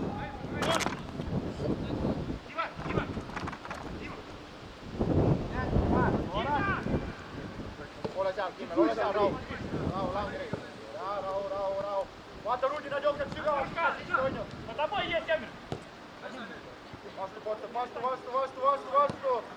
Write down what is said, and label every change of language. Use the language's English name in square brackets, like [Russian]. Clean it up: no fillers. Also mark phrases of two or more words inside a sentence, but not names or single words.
[Estonian] Ole seal, rahu. Rahu, lange. Rahu. Vaata, Rudi, nad jooksevad sügavalt käest, on ju. [Russian] Под тобой есть камера. [Estonian] Vastu.